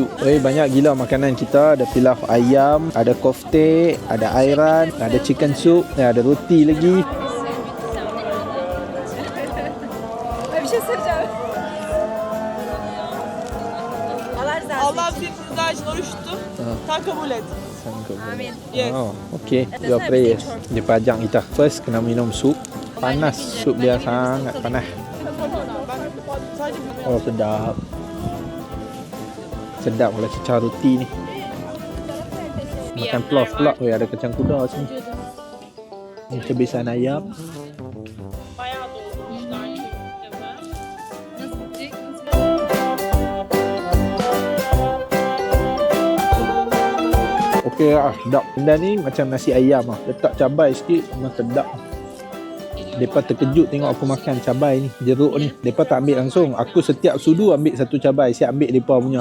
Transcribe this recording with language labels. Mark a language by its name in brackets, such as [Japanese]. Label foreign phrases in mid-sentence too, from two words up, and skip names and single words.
[Malay] Banyak gila makanan kita. Ada pilau ayam, ada kofte, ada ayran, ada [English] chicken soup, [Malay] ada roti lagi. [Turkish] Allah senin rızan için oruç tuttu. Sen kabul et. Amin. [English] Yes. Oh, okay. Your prayers. [Malay] Dia pajang kita. First kena minum sup. Panas. Sup dia sangat panas. Oh, sedap. Sedap kalau cecah roti ni. Makan plov pula. Ada kacang kuda sini. Ini cebisan ayam. [Turkish] Bayağı doldurmuşlar çünkü. [Malay] Okey lah, sedap. Benda ni macam nasi ayam lah. Letak cabai sikit, memang sedap. Mereka terkejut tengok aku makan cabai ni, jeruk ni. Mereka tak ambil langsung. Aku setiap sudu ambil satu cabai. Siap ambil mereka punya.